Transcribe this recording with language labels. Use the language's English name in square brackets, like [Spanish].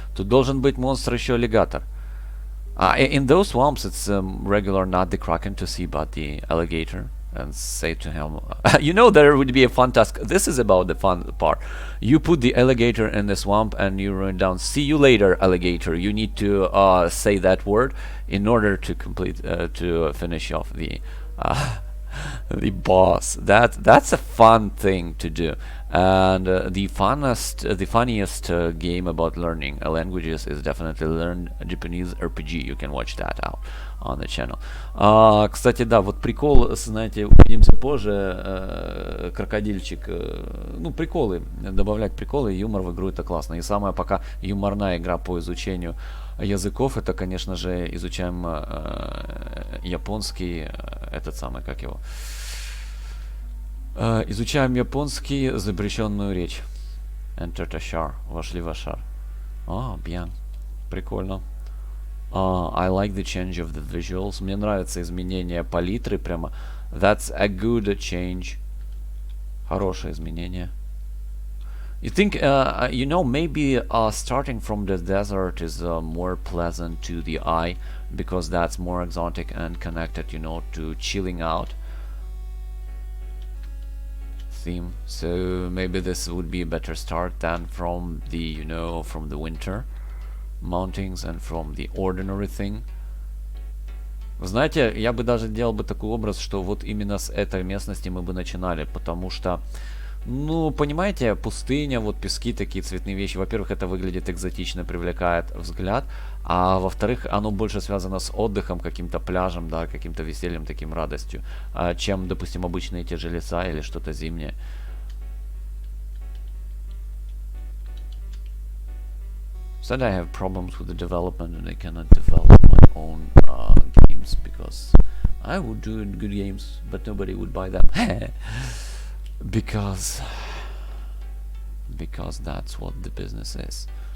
[Russian] Тут должен быть монстр еще аллигатор. [English] In those swamps, it's regular not the kraken to see, but the alligator. And say to him, you know, there would be a fun task. This is about the fun part. You put the alligator in the swamp and you run down. See you later, alligator. You need to say that word in order to complete to finish off the boss. That's a fun thing to do. And the funniest game about learning languages is definitely Learn Japanese RPG. You can watch that out on the channel. [Russian] Кстати, да, вот прикол, знаете, увидимся позже, крокодильчик, ну, приколы, добавлять приколы и юмор в игру, это классно. И самая пока юморная игра по изучению языков, это, конечно же, изучаем японский, этот самый, как его, изучаем японский, запрещенную речь. [English] Enter the shar, [Russian] вошли в шар. [French] Bien, [Russian] прикольно. [English] I like the change of the visuals. [Russian] Мне нравится изменение палитры прямо. [English] That's a good change. [Russian] Хорошее изменение. [English] You think, maybe starting from the desert is more pleasant to the eye because that's more exotic and connected, to chilling out theme. So maybe this would be a better start than from the, from the winter mountains and from the ordinary thing. [Russian] Вы знаете, я бы даже делал бы такой образ, что вот именно с этой местности мы бы начинали, потому что, понимаете, пустыня, вот пески, такие цветные вещи, во-первых, это выглядит экзотично, привлекает взгляд, а во-вторых, оно больше связано с отдыхом, каким-то пляжем, да, каким-то весельем, таким радостью, чем, допустим, обычные те же леса или что-то зимнее. [English] Said I have problems with the development and I cannot develop my own games because I would do good games, but nobody would buy them. because that's what the business is.